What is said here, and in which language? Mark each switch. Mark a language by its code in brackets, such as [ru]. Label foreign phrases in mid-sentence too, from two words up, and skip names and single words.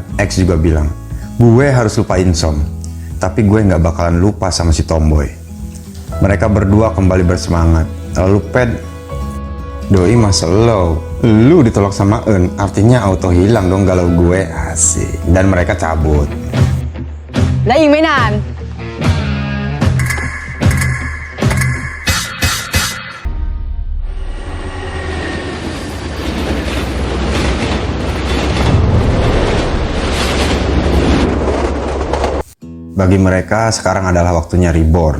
[id] X juga bilang, "Gue harus lupain Som, tapi gue gak bakalan lupa sama si tomboy." Mereka berdua kembali bersemangat. Lalu Pet, "Doi mah slow, lu ditolak sama Eun, artinya auto hilang dong galau gue." Asik. Dan mereka cabut. [th] และอีกไม่นาน [id] Bagi mereka, sekarang adalah waktunya reborn.